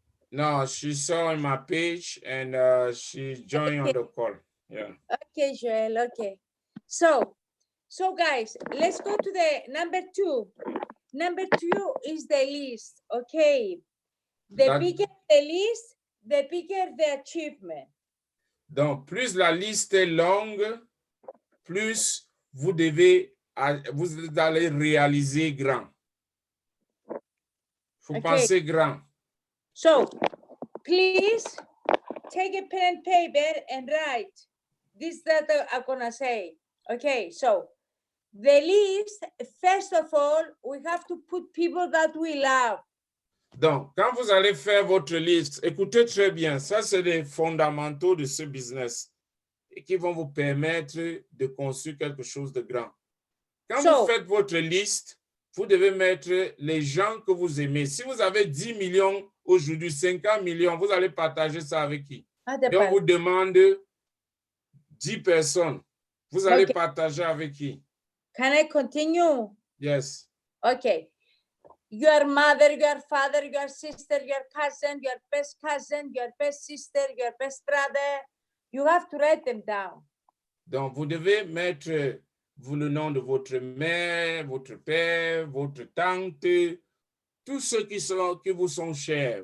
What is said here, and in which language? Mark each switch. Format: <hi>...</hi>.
<en>No, she saw on my page and she joined on the call. Yeah. Okay, Joel. Okay. So guys, let's go to the number 2. Number 2 is the list. Okay. The bigger the list, the bigger the achievement.</en> <fr>Donc, plus la liste est longue, plus vous allez réaliser grand. Faut penser grand.</fr> <en>So, please take a pen and paper and write this that I'm gonna say. Okay, so the list, first of all, we have to put people that we love.</en> <fr>Donc, quand vous allez faire votre liste, écoutez très bien, ça c'est les fondamentaux de ce business et qui vont vous permettre de construire quelque chose de grand. Quand vous faites votre liste, vous devez mettre les gens que vous aimez. Si vous avez 10 millions aujourd'hui, 50 millions, vous allez partager ça avec qui? Et on vous demande 10 personnes. Vous allez partager avec qui?</fr> <en>Can I continue? Yes. Okay. Your mother, your father, your sister, your cousin, your best sister, your best brother. You have to write them down.</en> <fr>Donc, vous devez mettre le nom de votre mère, votre père, votre tante, tous ceux qui vous sont chers.</fr>